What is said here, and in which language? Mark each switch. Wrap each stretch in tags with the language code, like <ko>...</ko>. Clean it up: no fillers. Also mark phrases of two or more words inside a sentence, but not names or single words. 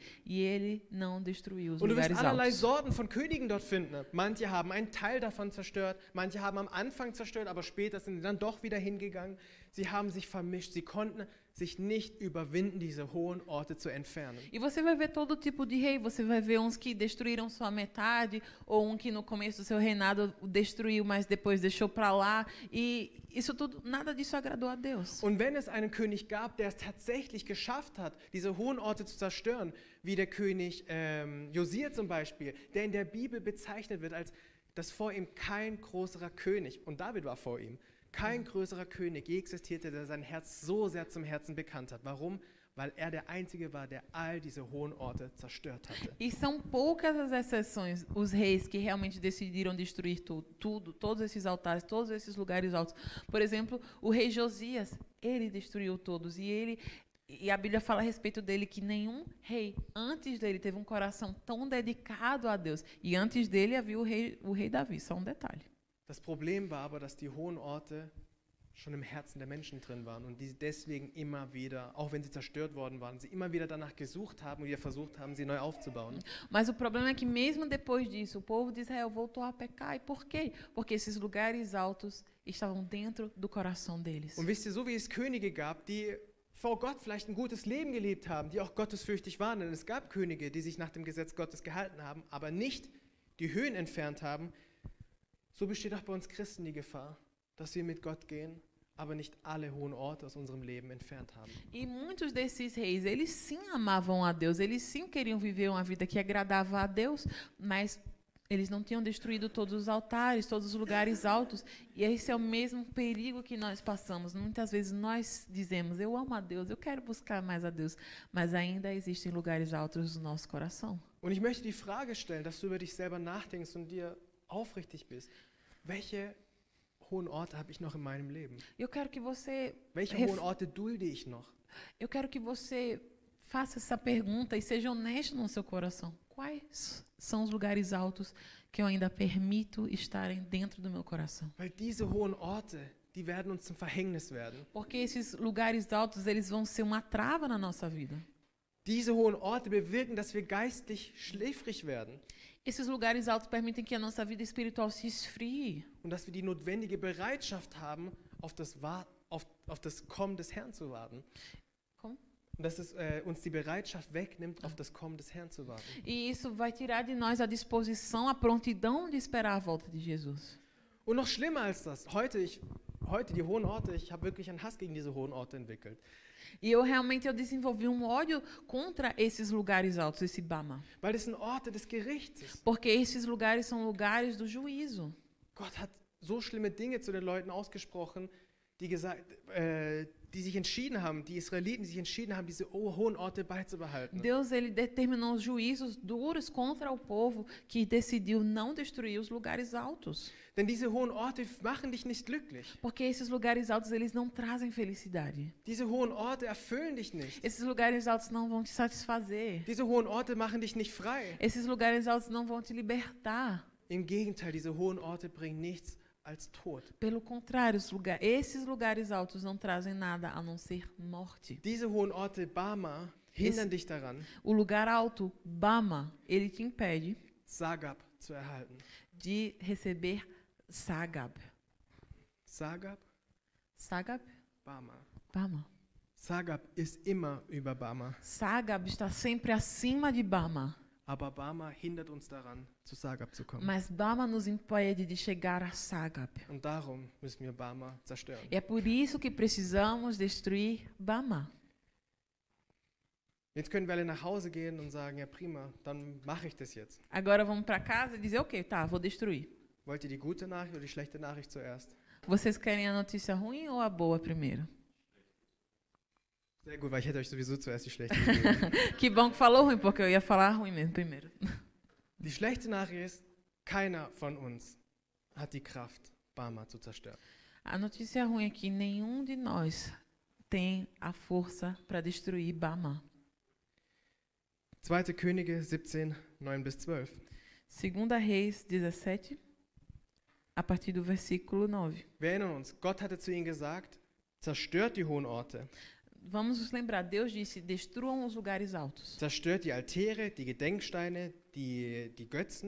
<pt>E ele não destruiu os</pt> <de>Und du wirst</de> <pt>lugares</pt> <de>allerlei</de> <pt>altos.</pt> <de>Sorten von Königen dort finden. Manche haben einen Teil davon zerstört, manche haben am Anfang zerstört, aber später sind sie dann doch wieder hingegangen. Sie haben sich vermischt, sie konnten sich nicht überwinden, diese hohen Orte zu entfernen.</de> <pt>E você vai ver todo tipo de rei. Você vai ver uns que destruíram só a metade, ou que no começo do seu reinado o destruiu, mas depois deixou para lá. E isso tudo, nada disso agradou a Deus.</pt> <de>Und wenn es einen König gab, der es tatsächlich geschafft hat, diese hohen Orte zu zerstören, wie der König Josia zum Beispiel, der in der Bibel bezeichnet wird als, dass vor ihm kein größerer König, und David war vor ihm, kein größerer König je existierte, der sein Herz so sehr zum Herzen bekannt hat. Warum? weil er der Einzige war, der all diese hohen Orte zerstört hatte.</de> <pt>E são poucas as exceções, os reis que realmente decidiram destruir tudo, todos esses altares, todos esses lugares altos. Por exemplo, o rei Josias, ele destruiu todos. E a Bíblia fala a respeito dele que nenhum rei antes dele teve um coração tão dedicado a Deus. E antes dele havia o rei Davi, só um detalhe.</pt> <de>Das Problem war aber, dass die hohen Orte schon im Herzen der Menschen drin waren und die deswegen immer wieder, auch wenn sie zerstört worden waren, sie immer wieder danach gesucht haben und wieder versucht haben, sie neu aufzubauen.</de> <pt>Mas o problema é que mesmo depois disso, o povo de Israel voltou a pecar. E por quê? Porque esses lugares altos estavam dentro do coração deles.</pt> <de>Und wisst ihr, so wie es Könige gab, die vor Gott vielleicht ein gutes Leben gelebt haben, die auch gottesfürchtig waren, denn es gab Könige, die sich nach dem Gesetz Gottes gehalten haben, aber nicht die Höhen entfernt haben, so besteht auch bei uns Christen die Gefahr, dass wir mit Gott gehen, aber nicht alle hohen Orte aus unserem Leben entfernt haben.</de> <pt>E muitos desses reis, eles sim amavam a Deus, eles sim queriam viver uma vida que agradava a Deus, mas eles não tinham destruído todos os altares, todos os lugares altos. E esse é o mesmo perigo que nós passamos. Muitas vezes nós dizemos, eu amo a Deus, eu quero buscar mais a Deus, mas ainda existem lugares altos no nosso coração.</pt> <de>Und ich möchte die Frage stellen, dass du über dich selber nachdenkst und dir aufrichtig bist. Welche hohen Orte habe ich noch in meinem Leben?</de> <pt>Eu quero que você</pt> <de>Welche hohen Orte dulde ich noch?</de> <pt>Eu quero que você faça essa pergunta e seja honesto no seu coração. Quais são os lugares altos que eu ainda permito estarem dentro do meu coração?</pt> <de>Weil diese hohen Orte, die werden uns zum Verhängnis werden.</de> <pt>Porque esses lugares altos, eles vão ser uma trava na nossa vida.</pt> <de>Diese hohen Orte bewirken, dass wir geistlich schläfrig werden</de> <pt>Esses lugares altos permitem que a nossa vida espiritual se esfrie.</pt> <de>und dass wir die notwendige Bereitschaft haben, auf das Kommen des Herrn zu warten.</de> <pt>Como?</pt> <de>Und dass es uns die Bereitschaft wegnimmt, auf das Kommen des Herrn zu warten.</de> <pt>E isso vai tirar de nós a disposição, a prontidão de esperar a volta de Jesus.</pt> <de>Und noch schlimmer als das, heute die hohen Orte, ich habe wirklich einen Hass gegen diese hohen Orte entwickelt.</de> <pt>E eu desenvolvi ódio contra esses lugares altos, esse Bama.</pt> <de>Weil das sind Orte des Gerichts.</de> <pt>Porque esses lugares são lugares do juízo.</pt> <de>Gott hat so schlimme Dinge zu den Leuten ausgesprochen, die sich entschieden haben, die Israeliten, die sich entschieden haben, diese hohen Orte beizubehalten.</de> <pt>Deus ele determinou juízos duros contra o povo que decidiu não destruir os lugares altos.</pt> <de>Denn diese hohen Orte machen dich nicht glücklich.</de> <pt>Porque esses lugares altos eles não trazem felicidade.</pt> <de>Diese hohen Orte erfüllen dich nicht.</de> <pt>Esses lugares altos não vão te satisfazer.</pt> <de>Diese hohen Orte machen dich nicht frei.</de> <pt>Esses lugares altos não vão te libertar.</pt> <de>Im Gegenteil, diese hohen Orte bringen nichts als Tod.</de> <pt>Pelo contrário, esses lugares altos não trazem nada a não ser morte.</pt> <de>Diese hohen Orte, Bama, hindern dich daran,</de> <pt>O lugar alto, Bama, ele te impede</pt> <de>Sagab zu erhalten.</de> <pt>de receber Sagab.</pt> <de>Sagab,</de> <pt>Sagab?</pt> <de>Bama.</de> <pt>Bama.</pt> <de>Sagab ist immer über Bama.</de> <pt>Sagab está sempre acima de Bama.</pt> <de>Aber Bama hindert uns daran, zu Sagab zu kommen.</de> <pt>Mas Bama nos impede de chegar a Sagab.</pt> <de>Und darum müssen wir Bama zerstören.</de> <pt>E é por isso que precisamos destruir Bama.</pt> <de>Jetzt können wir alle nach Hause gehen und sagen, ja prima, dann mache ich das jetzt.</de> <pt>Agora vamos para casa e dizer, ok, tá, vou destruir.</pt> <de>Wollt ihr die gute Nachricht oder die schlechte Nachricht zuerst?</de> <pt>Vocês querem a notícia ruim ou a boa primeiro?</pt> <de>Sehr gut, weil ich hätte euch sowieso zuerst die schlechte gegeben.</de> <pt>Que bom que falou ruim, porque eu ia falar ruim mesmo primeiro.</pt> <de>Die schlechte Nachricht ist, keiner von uns hat die Kraft, Bama zu zerstören.</de> <pt>A notícia ruim é que nenhum de nós tem a força para destruir Bama.</pt> <de>2. Könige 17, 9 bis 12.</de> <pt>2 Reis 17, a partir do versículo 9.</pt> <de>Wir erinnern uns, Gott hatte zu ihnen gesagt, zerstört die hohen Orte.</de> <pt>Vamos nos lembrar, Deus disse, destruam os lugares altos.</pt> <de>Zerstört die Altäre, die Gedenksteine, die Götzen.</de>